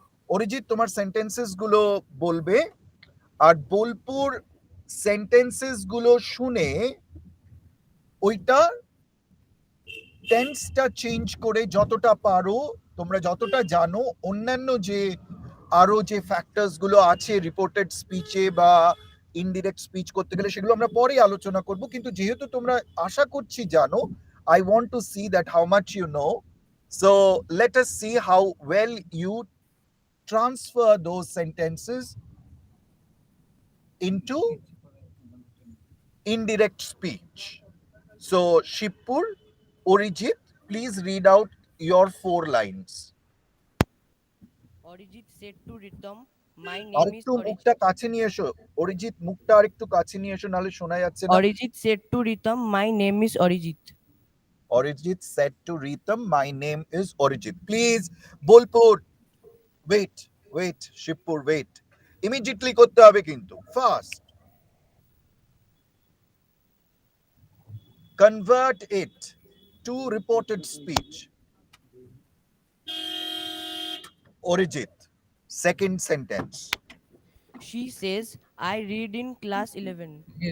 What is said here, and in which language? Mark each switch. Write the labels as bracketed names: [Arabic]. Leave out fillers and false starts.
[Bangla] অরিজিৎ তোমার সেন্টেন্সেস গুলো বলবে, আর বোলপুর সেন্টেন্সেস গুলো শুনে ওইটা টেন্সটা চেঞ্জ করে যতটা পারো, তোমরা যতটা জানো, অন্যান্য যে আরো যে ফ্যাক্টরস গুলো আছে রিপোর্টেড স্পিচে বা ইনডিরেক্ট স্পিচ করতে গেলে, সেগুলো আমরা পরে আলোচনা করব। কিন্তু যেহেতু তোমরা আশা করছি জানো, [English] I want to see that how much you know. So let us see how well you transfer those sentences into indirect speech. So Shipur, Orijit, please read out your 4 lines. Arijit said to Rhythm, "My [Bangla] আর [English] name is [Bangla] একটু মুখটা [English] Arijit." [Bangla] কাছে নিয়ে এসো অরিজিৎ, মুখটা আর একটু কাছে নিয়ে এসো, নাহলে শোনা যাচ্ছে না। [English] Arijit said to Rhythm, "My name is Arijit." Arijit said to Rhythm, my name is Arijit. [Bangla] Please Bolpur, wait wait, Shibpur wait, immediately করতে হবে কিন্তু, fast. [English] Convert it to reported speech. Orijit. Second sentence. She says, I read in class 11.